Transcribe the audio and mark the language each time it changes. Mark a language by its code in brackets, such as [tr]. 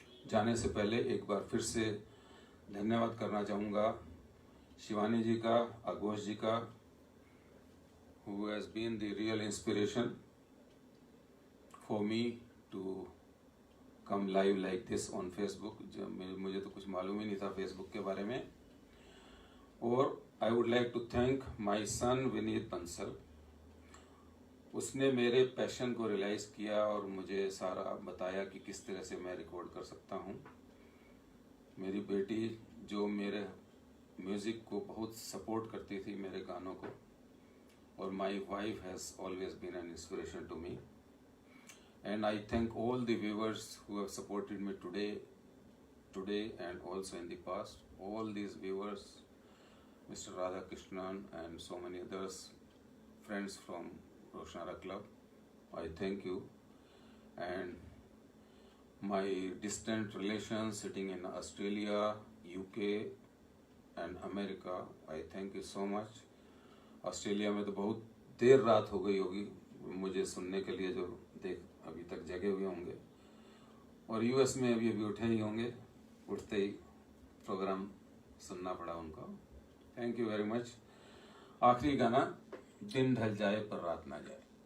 [hi] जाने से पहले एक बार फिर से धन्यवाद करना चाहूँगा शिवानी जी का, आघोष जी का, [en] who has been the real inspiration for me to come live like this on Facebook। [hi] मुझे तो कुछ मालूम ही नहीं था फेसबुक के बारे में। और [en] I would like to thank my son Vineet Bansal. [hi] उसने मेरे पैशन को रियलाइज किया और मुझे सारा बताया कि किस तरह से मैं रिकॉर्ड कर सकता हूँ। मेरी बेटी जो मेरे म्यूज़िक को बहुत सपोर्ट करती थी, मेरे गानों को, और [en] My wife has always been an inspiration to me. And I thank all the viewers who have supported me today and also in the past. All these viewers, Mr. Radha Krishnan and so many others, friends from Roshanara Club, I thank you. And my distant relations sitting in Australia, UK and America, I thank you so much. [hi] Australia में तो बहुत देर रात हो गई होगी मुझे सुनने के लिए, जो अभी तक जगे हुए होंगे, और यूएस में अभी उठे ही होंगे, उठते ही प्रोग्राम सुनना पड़ा उनको। [en] Thank you very much. [hi] आखिरी गाना, दिन ढल जाए पर रात ना जाए।